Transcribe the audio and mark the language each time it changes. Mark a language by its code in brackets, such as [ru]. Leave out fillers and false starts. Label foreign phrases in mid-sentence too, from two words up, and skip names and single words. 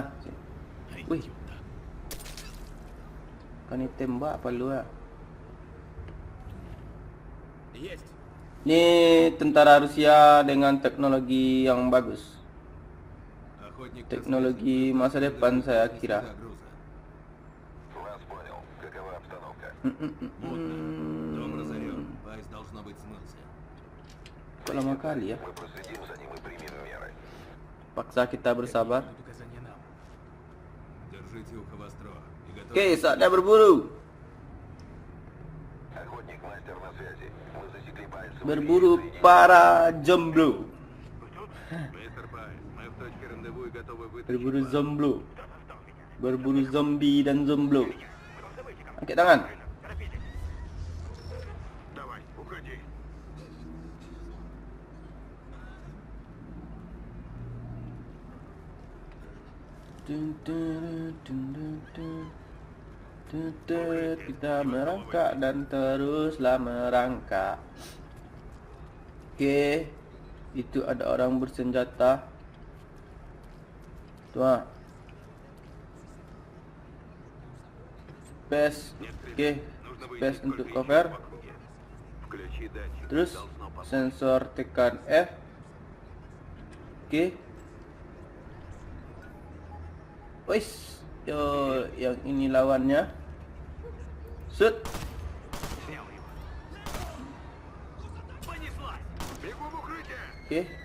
[id] Wih. Kan tembak apa lu ya? Ini tentara Rusia dengan teknologi yang bagus. Teknologi masa depan saya kira. [ru] Вас понял. Какова обстановка? Дом разорен. Вайс, должно быть, смылся. [id] Kok lama kali ya? [ru] Мы проследим за ним и примем меры. [id] Paksa kita bersabar. [ru] Дают указания нам. Держите ухо востро. И готовьтесь. [id] Oke, saatnya berburu. [ru] Охотник, мастер на связи. Мы засекли пальцы. [id] Berburu para jomblo. [ru] Мистер Пайс, мы в точке рандеву и готовы вытащить [id] Berburu [ru] вас. [id] zomblo. Berburu zombie dan zomblo. Angkat tangan. [ru] Давай, уходи. [id] Kita merangkak dan teruslah merangkak. Oke, itu ada orang bersenjata. Tuh. Space. Oke, space untuk cover. [ru] Включи датчик. [id] Terus [ru] Должно помочь. [id] sensor tekan F. Oke. Wis, yo yang ini lawannya. Shoot. Oke.